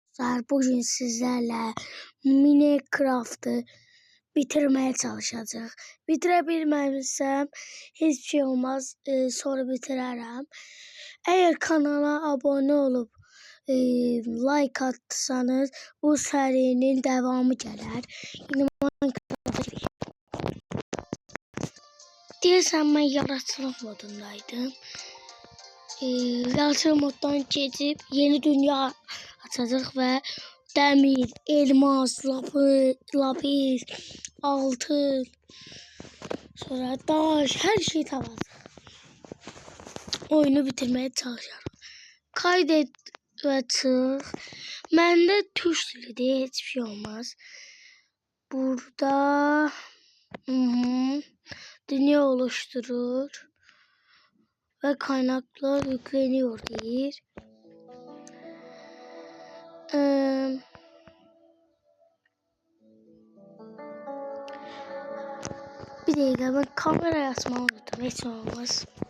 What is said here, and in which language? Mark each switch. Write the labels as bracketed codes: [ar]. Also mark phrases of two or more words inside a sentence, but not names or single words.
[tr] Bugün sizlerle Minecraft'ı bitirmeye çalışacağız. Bitirebilmezsem hiçbir şey olmaz. [az] Sonra bitirərəm. [tr] Eğer kanala abone olup like atsanız bu serinin devamı gelir. [az] Yine Minecraft'a deyəsən mən yaratıcılıq modundaydım. Yaratıcılıq moddan geçip yeni dünya açacağıq və dəmir, elmas, lapis, altın, sonra daş, hər şey tapacağıq. Oyunu bitirməyə çalışıram. Kaydet və çıx. Məndə tuş dilidir, heç bir şey olmaz. [tr] Burada dünya oluşturur ve kaynaklar yükleniyor deyir. Bir dakika, ben kamerayı açmayı unuttum, hiç olmaz.